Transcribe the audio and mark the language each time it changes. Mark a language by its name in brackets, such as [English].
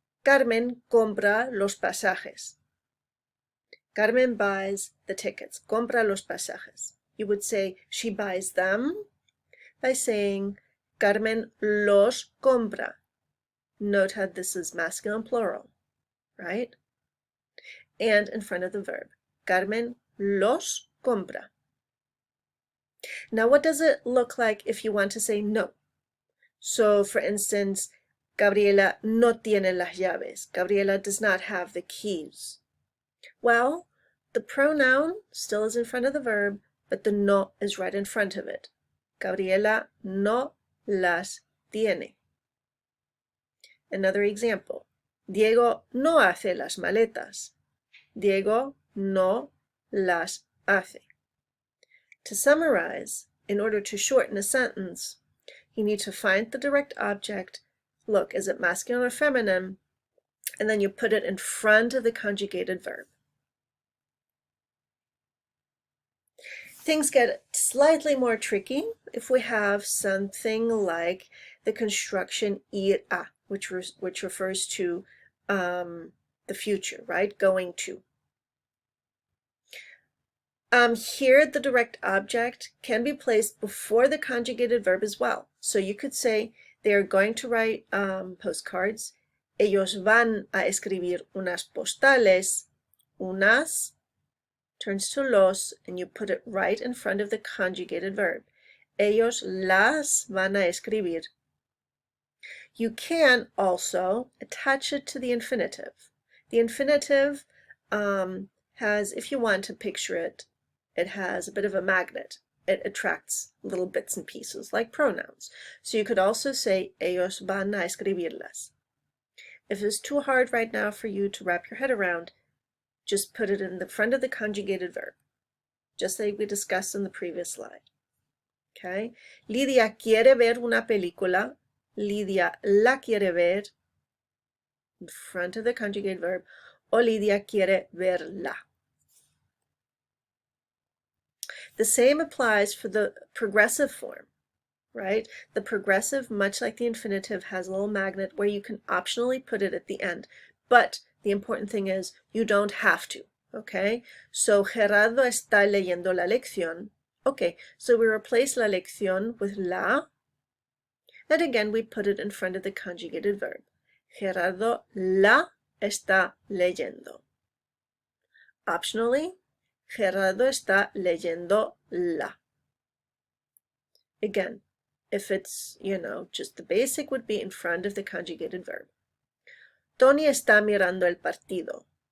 [Spanish] Carmen compra los pasajes. [English] Carmen buys the tickets. [Spanish] Compra los pasajes. [English] You would say she buys them by saying [Spanish] Carmen los compra. [English] Note how this is masculine plural, right? And in front of the verb. [Spanish] Carmen los compra. [English] Now, what does it look like if you want to say no? So, for instance, [Spanish] Gabriela no tiene las llaves. [English] Gabriela does not have the keys. Well, the pronoun still is in front of the verb, but the no is right in front of it. [Spanish] Gabriela no las tiene. [English] Another example. [Spanish] Diego no hace las maletas. Diego no las hace. [English] To summarize, in order to shorten a sentence, you need to find the direct object. Look, is it masculine or feminine? And then you put it in front of the conjugated verb. Things get slightly more tricky if we have something like the construction ir a, which refers to the future, right? Going to. Here, the direct object can be placed before the conjugated verb as well. So you could say they are going to write postcards. [Spanish] Ellos van a escribir unas postales. [English] Unas turns to los, and you put it right in front of the conjugated verb. [Spanish] Ellos las van a escribir. [English] You can also attach it to the infinitive. The infinitive has, if you want to picture it, it has a bit of a magnet. It attracts little bits and pieces, like pronouns. So you could also say, [Spanish] ellos van a escribirlas. [English] If it's too hard right now for you to wrap your head around, just put it in the front of the conjugated verb, just like we discussed in the previous slide. Okay? [Spanish] Lidia quiere ver una película. Lidia la quiere ver, [English] in front of the conjugated verb, [Spanish] o Lidia quiere verla. [English] The same applies for the progressive form, right? The progressive, much like the infinitive, has a little magnet where you can optionally put it at the end. But the important thing is you don't have to, okay? [Spanish] So, Gerardo está leyendo la lección. [English] Okay, so we replace [Spanish] la lección [English] with la. And again, we put it in front of the conjugated verb. [Spanish] Gerardo la está leyendo. [English] Optionally, [Spanish] Gerardo está leyendo la. [English] Again, If it's, just the basic would be in front of the conjugated verb. [Spanish] Tony está mirando el partido.